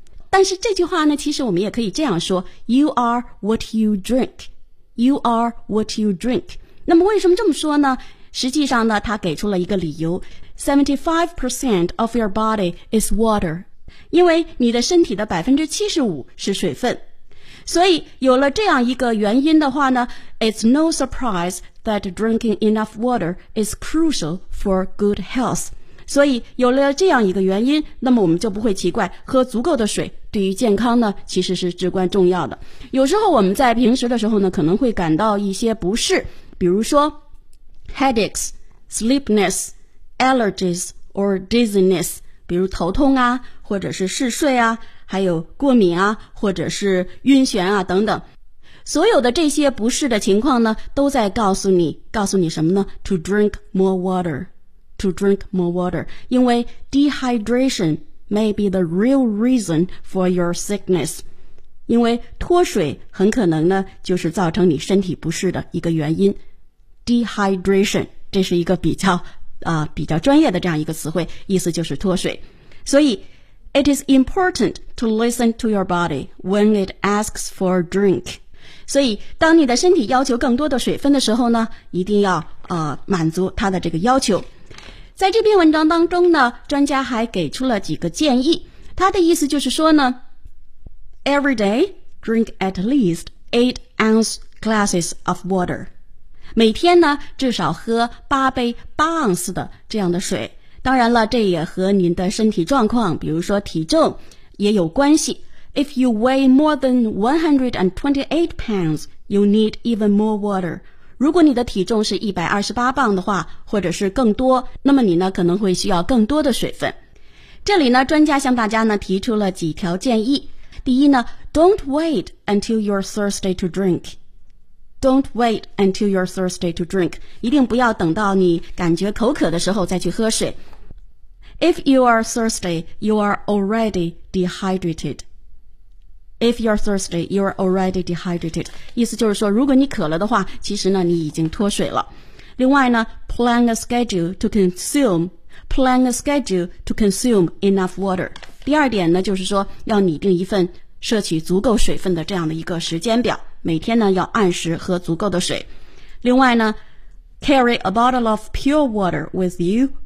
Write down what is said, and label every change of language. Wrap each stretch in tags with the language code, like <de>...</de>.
<zh>但是这句话呢，其实我们也可以这样说 ,</zh> <en>You are what you drink. You are what you drink.</en> <zh>那么为什么这么说呢？实际上呢，它给出了一个理由。</zh> <en>75% of your body is water.</en> <zh>因为你的身体的 75% 是水分。所以有了这样一个原因的话呢，</zh> <en>It's no surprise that drinking enough water is crucial for good health.</en> <zh>所以有了这样一个原因，那么我们就不会奇怪喝足够的水对于健康呢其实是至关重要的。有时候我们在平时的时候呢，可能会感到一些不适，比如说</zh> <en>headaches, sleepiness, allergies or dizziness,</en> <zh>比如头痛啊，或者是嗜睡啊，还有过敏啊，或者是晕眩啊等等，所有的这些不适的情况呢，都在告诉你什么呢 ？</zh> <en>To drink more water, to drink more water.</en> <zh>因为</zh> <en>dehydration may be the real reason for your sickness.</en> <zh>因为脱水很可能呢，就是造成你身体不适的一个原因。 Dehydration 这是一个比较专业的这样一个词汇，意思就是脱水。所以</zh> <en>It is important to listen to your body when it asks for a drink.</en> <zh>所以当你的身体要求更多的水分的时候呢，一定要满足它的这个要求。在这篇文章当中呢，专家还给出了几个建议。他的意思就是说呢，</zh> <en>Every day, drink at least 8 ounce glasses of water.</en> <zh>每天呢，至少喝8杯8盎司的这样的水。当然了，这也和您的身体状况，比如说体重，也有关系。</zh> <en>If you weigh more than 128 pounds, you need even more water.</en> <zh>如果你的体重是128磅的话，或者是更多，那么你呢可能会需要更多的水分。这里呢，专家向大家呢提出了几条建议。第一呢，</zh> <en>Don't wait until you're thirsty to drink. Don't wait until you're thirsty to drink.</en> <zh>一定不要等到你感觉口渴的时候再去喝水。</zh> <en>If you are thirsty, you are already dehydrated. If you're thirsty, you are already dehydrated.</en> <zh>意思就是说，如果你渴了的话，其实呢，你已经脱水了。另外呢，</zh> <en>plan a schedule to consume. Plan a schedule to consume enough water.</en> <zh>第二点呢，就是说要拟定一份摄取足够水分的这样的一个时间表，每天呢要按时喝足够的水。另外呢，</zh> <en>carry a bottle of pure water with you.</en>